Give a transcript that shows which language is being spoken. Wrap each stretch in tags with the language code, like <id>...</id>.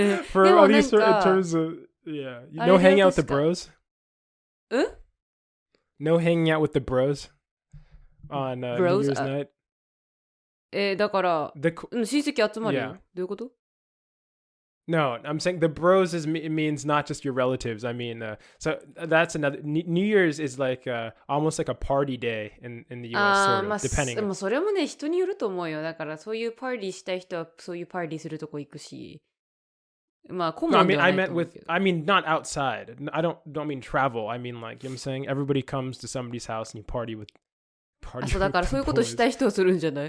<en>For at least in terms of, yeah. No hanging out with the bros? No hanging out with the bros on New Year's night?</en> <ja>だから、親戚集まるよ。どういうこと？</ja> <en>No, I'm saying the bros means not just your relatives. I mean, so that's another. New Year's is like almost like a party day in the US, sort of, depending.</en> <ja>でもそれもね、人によると思うよ。だからそういうパーティーしたい人はそういうパーティーするとこ行くし。まあ、コモンではないと思うけど。</ja> <en>I mean not outside. I don't mean travel. I mean like, you know what I'm saying? Everybody comes to somebody's house and you party with.</en> <ja>そうだからそういうことしたい人はするんじゃない？</ja>